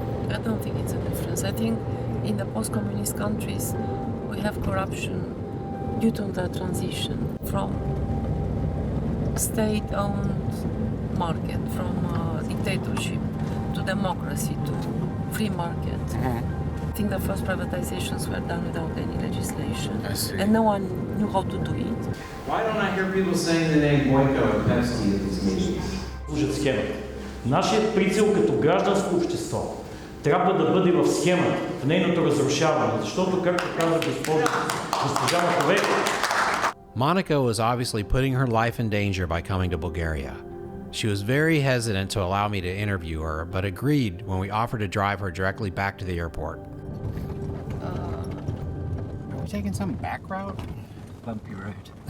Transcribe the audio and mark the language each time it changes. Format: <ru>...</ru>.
<en>I don't think it's a difference. I think in the post-communist countries we have corruption due to the transition from state-owned market, from dictatorship to democracy to free market. I think the first privatizations were done without any legislation, and no one knew how to do it. Why don't I hear people saying the name Boyko and Pevsky at these meetings?</en> <bg>Служат схемата. Нашият прицел като гражданско общество трябва да бъде в схемата, в нейното разрушаване, защото, както каза госпожа Маковей,</bg> <en>Monica was obviously putting her life in danger by coming to Bulgaria. She was very hesitant to allow me to interview her, but agreed when we offered to drive her directly back to the airport. Are we taking some back route? Bumpy road.</en>